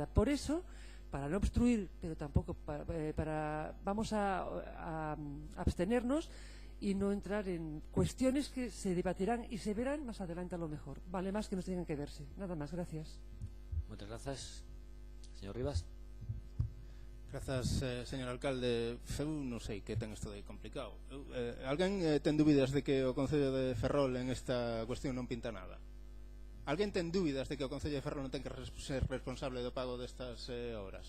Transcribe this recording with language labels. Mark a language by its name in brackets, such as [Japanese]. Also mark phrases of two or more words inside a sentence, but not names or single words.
[Spanish] Por eso, para no obstruir, pero tampoco vamos a abstenernos y no entrar en cuestiones que se debatirán y se verán más adelante a lo mejor. Vale más que nos tengan que verse. Nada más, gracias. Muchas gracias. Señor Rivas. [Galician] Grazas, señor alcalde. Eu non sei que ten isto de complicado. Alguén ten dúbidas de que o Concello de Ferrol en esta cuestión non pinta nada? Alguén ten dúbidas de que o Concello de Ferrol non ten que ser responsable do pago destas obras?